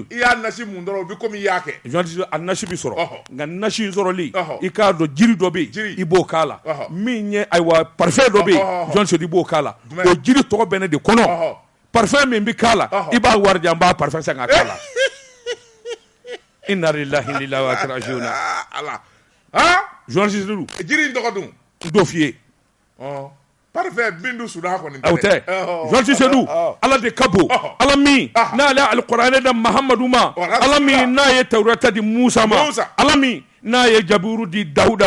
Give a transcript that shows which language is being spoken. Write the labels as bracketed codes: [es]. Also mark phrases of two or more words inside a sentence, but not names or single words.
[bm] i y'a nasi mun dɔrɔn o bi komi i y'a kɛ Josi Sedou a nasi bi sɔrɔ nka nasi in sɔrɔli i k'a dɔn jiri dɔ bɛ yen i b'o k'a la min ye ayiwa parfait dɔ bɛ yen Josi Sedou i b'o k'a la o jiri tɔgɔ bɛ ne de kɔnɔ parfait min bi k'a la i b'a wari di an b'a parfait san ka k'a la [ar] إنا لله وإنا إليه راجعون [bm] Josi Sedou jiri in tɔgɔ dun dɔ f'i ye parfait bindu sudan kɔni aw tɛ Josi Sedou ala de ka bon ala min n'ale alikuranɛ da Mahamadu ma ala min n'a ye tawurata di Musa ma ala min n'a ye jaburu di Dawuda